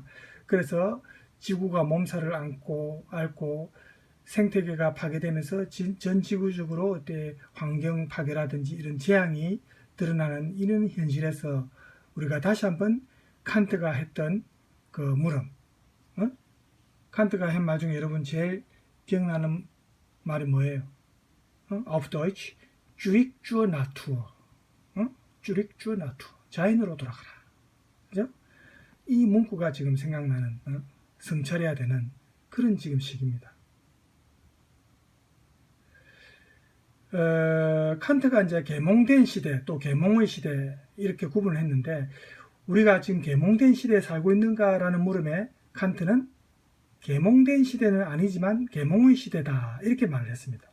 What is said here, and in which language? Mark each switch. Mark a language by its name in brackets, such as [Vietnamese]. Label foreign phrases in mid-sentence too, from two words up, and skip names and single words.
[Korean] 그래서 지구가 몸살을 앓고 생태계가 파괴되면서 전 지구적으로 환경 파괴라든지 이런 재앙이 드러나는 이런 현실에서 우리가 다시 한번 칸트가 했던 그 물음, 칸트가 한 말 중에 여러분 제일 기억나는 말이 뭐예요? [German] Auf Deutsch, zurück zur Natur, zurück zur Natur, [Korean] 자연으로 돌아가라. 그죠? 이 문구가 지금 생각나는 성찰해야 되는 그런 지금 시기입니다. 칸트가 이제 계몽된 시대 또 계몽의 시대 이렇게 구분을 했는데 우리가 지금 계몽된 시대에 살고 있는가라는 물음에 칸트는 계몽된 시대는 아니지만 계몽의 시대다 이렇게 말을 했습니다.